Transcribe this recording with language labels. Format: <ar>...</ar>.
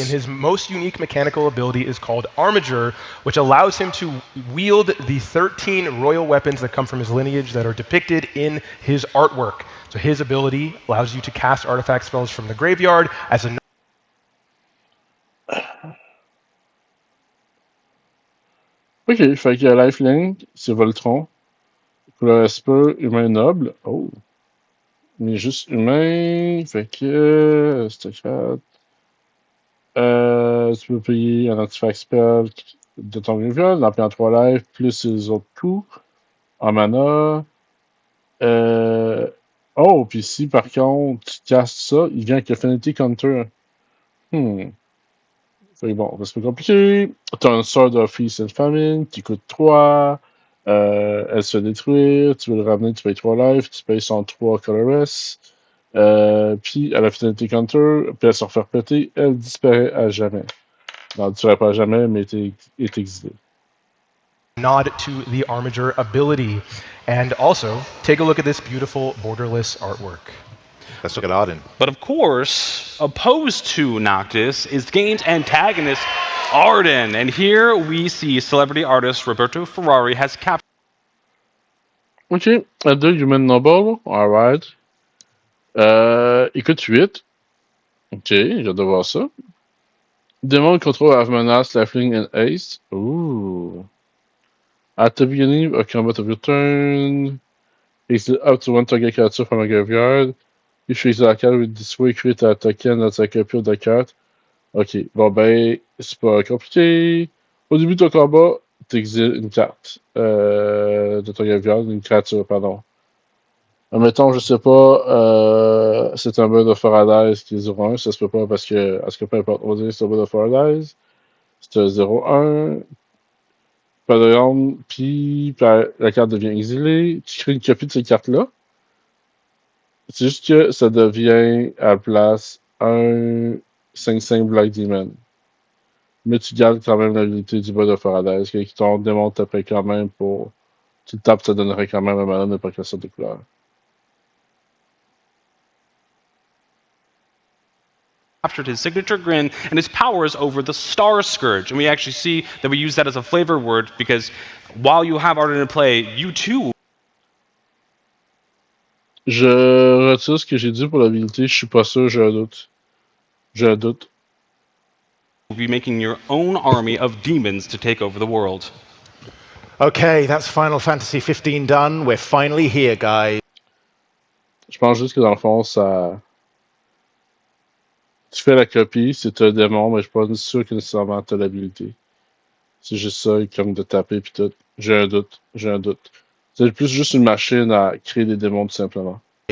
<en>and his most unique mechanical ability is called Armiger, which allows him to wield the 13 royal weapons that come from his lineage that are depicted in his artwork. So his ability allows you to cast artifact spells from the graveyard as a...</en> <fr>Ok, fait que Lifelink, c'est Voltron. Couleur Esper, humain noble. Oh. Mais juste humain. Fait que. Aristocrate. Tu peux payer un artifact spell de ton graveyard, d'en payer en 3 lives, plus les autres coups. En mana. Oh, puis si par contre tu castes ça, il vient avec Affinity Counter. Fait que bon, c'est pas compliqué. T'as un Sword of Feast and Famine qui coûte 3. Elle se fait détruire. Tu veux le ramener, tu payes 3 lives. Tu payes 103 Colorless. Puis à la Affinity Counter, puis elle se refaire péter, elle disparaît à jamais. Non, elle disparaît pas à jamais, mais est exilée.</fr> <en>nod to the Armiger ability. And also, take a look at this beautiful borderless artwork. Let's look at Arden. But of course, opposed to Noctis is the game's antagonist, Arden. And here we see celebrity artist Roberto Ferrari has captured.</en> <fr>Ok, à 2 Human Noble, alright. Il coûte 8. Ok, j'ai hâte de voir ça.</fr> <en>Demon control have menace, lifelink and haste. Ooh. At the beginning of combat of your turn, exile up to 1 target creature from a graveyard. If you exile a card with this way, create a token that's a copy of the card.</en> <fr>Ok, bon ben, c'est pas compliqué. Au début de ton combat, t'exiles une carte de ton graveyard, une créature, pardon. Admettons, je sais pas, c'est un bird of Paradise qui est 0-1, ça se peut pas parce que, à ce que peu importe, on va dire que c'est un bird of Paradise. C'est un 0-1. Par exemple, puis la carte devient exilée. Tu crées une copie de cette carte-là. C'est juste que ça devient à la place un 5-5 Black Demon. Mais tu gardes quand même l'habilité du bird of Paradise, qui t'en démonte après quand même pour. Tu tapes, ça donnerait quand même un mana de pas sorte de couleur.</fr> <en>mastered his signature grin and his powers over the Star Scourge. And we actually see that we use that as a flavor word because while you have art in play, you too.</en> <fr>Je retire ce que j'ai dit pour l'habilité, je suis pas sûr, j'ai un doute. J'ai un doute.</fr> <en>Will be making your own army of demons to take over the world. Okay, that's Final Fantasy 15 done. We're finally here, guys.</en> <fr>Je pense juste que dans le fond, ça. Tu fais la copie, c'est un démon, mais je suis pas sûr que nécessairement t'as l'habilité. C'est juste ça, comme de taper pis tout. J'ai un doute, j'ai un doute. C'est plus juste une machine à créer des démons, tout simplement.</fr>